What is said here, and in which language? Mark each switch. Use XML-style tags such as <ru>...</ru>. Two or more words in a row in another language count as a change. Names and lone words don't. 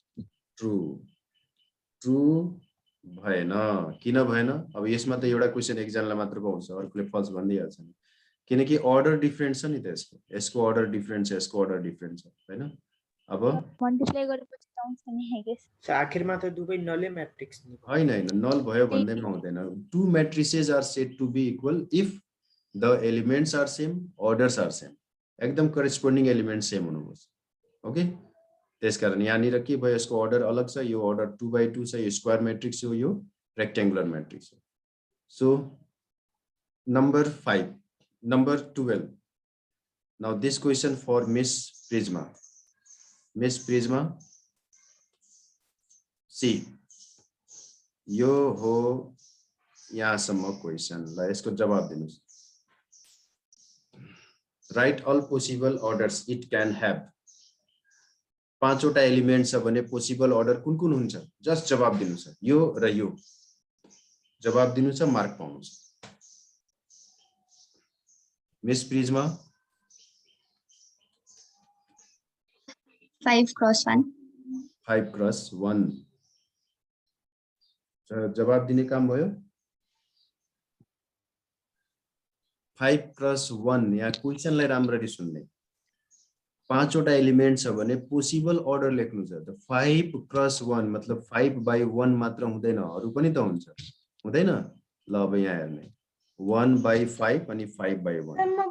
<ne>भएन किन भएन अब यसमा त एउटा क्वेशन एकजनालाई मात्र पाउँछ अर्कोले फल्स भन्दिहाल्छ नि किनकि</ne> <en>order different</en> <ne>छ नि त यसको</ne> <en>order different</en> <ne>छ यसको</ne> <en>order different</en> <ne>छ हैन अब मल्टिप्लाई गरेपछि त आउँछ नि</ne> <en>I guess</en> <ne>आखिरमा त दुवै नलै मैट्रिक्स नि हैन नल भयो भन्दैमा हुँदैन</ne> <en>two matrices are said to be equal if the elements are same orders are same</en> <ne>एकदम</ne> <en>corresponding element same</en> <ne>हुनुपर्छ ओके त्यसकारण यहाँनिर के भयो यसको अर्डर अलग छ यो अर्डर 2/2 छ यो</ne> <en>square matrix</en> <ne>हो यो</ne> <en>rectangular matrix</en> <ne>हो</ne> <en>so number 5 number 12 now this question for Miss Prizma</en> <ne>सी यो हो यहाँसम्म क्वेशन ल यसको जवाब दिनुस्</ne> <en>write all possible orders it can have</en> <ne>पाँचवटा एलिमेन्ट छ भने</ne> <en>possible order</en> <ne>कुन कुन हुन्छ जस्ट जवाब दिनु छ यो र यो जवाब दिनु छ मार्क पाउनु छ मिस प्रिज्मा 5 क्रॉस 1 5 क्रॉस 1 जवाब दिने काम भयो 5 क्रॉस 1 यहाँ क्वेशनलाई राम्ररी सुन्ने पाँचवटा एलिमेन्ट छ भने</ne> <en>possible order</en> <ne>लेख्नु छ त 5 क्रॉस 1 मतलब 5/1 मात्र हुँदैन अरु पनि त हुन्छ हुँदैन ल अब यहाँ हेर्ने 1/5 अनि 5/1</ne>